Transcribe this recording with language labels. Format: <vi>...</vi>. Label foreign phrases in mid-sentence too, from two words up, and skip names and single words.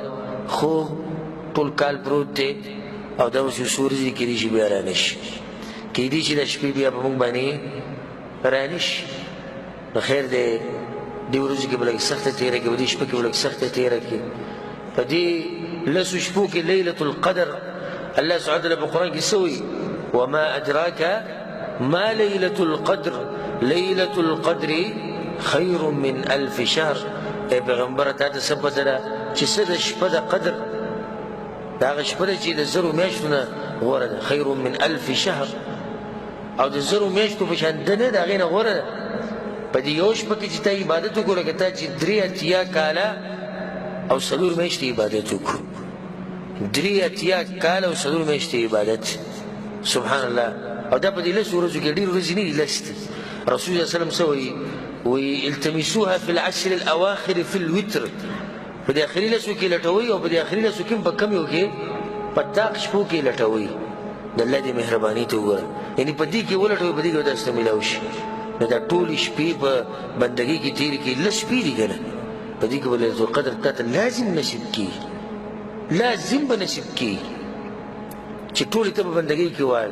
<ps>خوب ټول کال پروت دی او دا اوس یو څو ورځې کېدای شي بیا را نه شي، کېدای شي دا شپې بیا په موږ باندې را نه شي. نو خیر دی دې ورځو کې به لږ سخته تېره کړي، په دې شپه کې به لږ سخته تېره کړي. په دې لسو شپو کې لیلة القدر الله</ps> <ar>سبحانه وتعالی</ar> <ps>په قرآن کې څه وایي</ps> <ar>وما أدراك ما ليلة القدر ليلة القدر خير من ألف شهر.</ar> <ps>ای پیغمبره تا ته څه پته ده چې څه د شپه د قدر، د هغه شپه ده چې د زرو میاشتو نه غوره ده،</ps> <ar>خیر من ألف شهر،</ar> <ps>او د زرو میاشتو په شان ده نه د هغې نه غوره ده. په دې یو شپه کې چې تا عبادت وکړو لکه تا چې 83 کاله او 4 میاشتې عبادت وکړو، 83 کاله او 4 میاشتې عبادت.</ps> <ar>سبحان الله.</ar> <ps>او دا په دې لسو ورځو کې ډېرې ورځې نه دي، لس دي. رسول الله</ps> <ar>صلی الله علیه وسلم</ar> <ps>څه وایي وایي</ps> <ar>التمسوها في العشر الأواخر في الوتر،</ar> <ps>په دې آخري لسو کې لټوئ، او په دې آخري لسو کې هم په کمیو کې په طاق شپو کې لټوئ. د الله دې مهرباني ته وګوره، یعنې په دې کې ولټوئ، په دې کې به تاسو ته میلاو شي. نو دا ټولې شپې په بندګۍ کې تېرې کړي، لس شپې دي که نه، په دې کې به</ps> <ar>ليلة القدر</ar> <ps>تا ته لازم نصیب کېږي، لازم به نصیب کېږي چې ټولې ته به بندګۍ کې وایي.</ps>